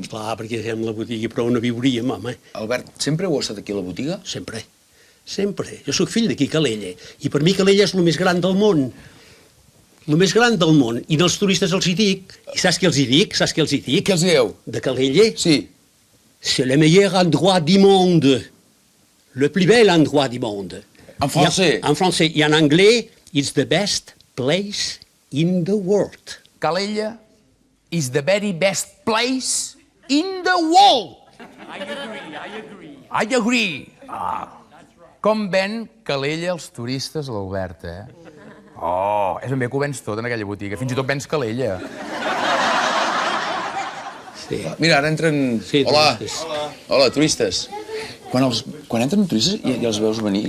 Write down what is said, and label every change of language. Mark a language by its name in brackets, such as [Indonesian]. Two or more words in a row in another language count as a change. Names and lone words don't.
[Catalan] Esclar, perquè amb la botiga prou no viuríem, home. Albert, sempre heu estat aquí a la botiga? Sempre. Sempre. Jo sóc fill d'aquí, Calella. I per mi Calella és el més gran del món. El més gran del món. I dels turistes els hi dic. I saps què els hi dic? Saps què els hi dic? Què els dieu? De Calella? Sí. [French] C'est le meilleur endroit du monde. Le plus bel endroit du monde. En français? En français. I en anglais, [English] it's the best place in the world. Calella is the very best place in the world. I agree. [Catalan] Com ven Calella els turistes, l'Albert, Oh, és ben bé que ho vens tot en aquella botiga. Fins i tot vens Calella. Sí. Mira, ara entren... Sí, Hola. turistes. Hola, turistes. Quan entren turistes i els veus venir...